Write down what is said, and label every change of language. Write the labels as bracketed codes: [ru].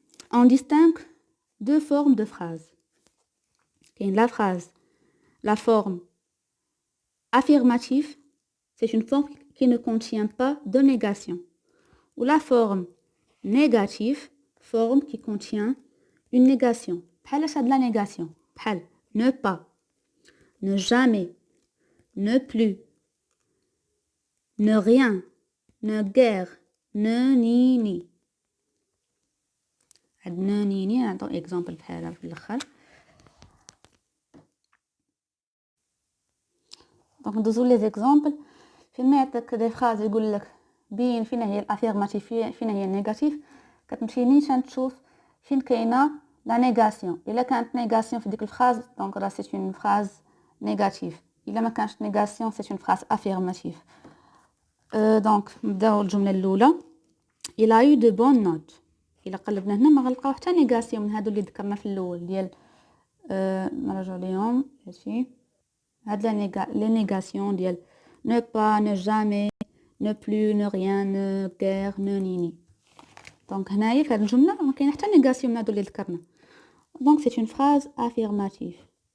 [fr] On distingue deux formes de phrase. La phrase, la forme affirmative, c'est une forme qui ne contient pas de négation. Ou la forme négative, forme qui contient une négation. [ar] بحال اش هاد la négation. [fr] بحال ne pas, ne jamais, ne plus, ne rien, ne guère, ne ni. [ar] هاد ne ni نعطو اكزامبل بحالها في الاخر. دونك ندوزو لي زيكزامبل. فين ما يعطيك دي فراز يقول لك بين فين هي الافيرماتيف فين هي النيجاتيف، كتمشي نيشان تشوف فين كاينه لا نيغاسيون. الا كانت نيغاسيون في ديك الفراز دونك راه سي اون فراز نيجاتيف، الا ما كانش نيغاسيون سي اون فراز افيرماتيف. دونك نبداو الجمله الاولى. [fr] il a eu de bonnes notes. [ar] الا قلبنا هنا ما غنلقاو حتى نيغاسيون من هادو اللي ذكرنا في الاول ديال نرجعوا ليهم. هادشي هاد لي نيغاسيون ديال [fr] ne pas, ne jamais, ne plus, ne rien, ne guère, ne ni. [ar] دونك هنايا في هاد الجمله ما كاين حتى نيغاسيون من هادو اللي ذكرنا. دونك سي اون فراز افيرماتيف.